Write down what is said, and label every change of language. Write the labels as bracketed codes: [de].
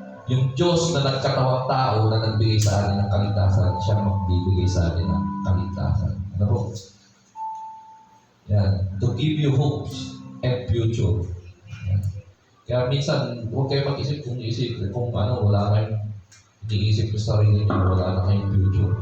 [tl] Yung Diyos na nagkatawang tao na nagbigay sa atin ng kaligtasan, siya magbibigay sa atin ng kaligtasan. Ano po? Yan. [en] To give you hopes and future. [tl] Yan. Kaya minsan, huwag kayo mag-isip kung wala kayong iniisip sa sarili niyo, wala na kayong future.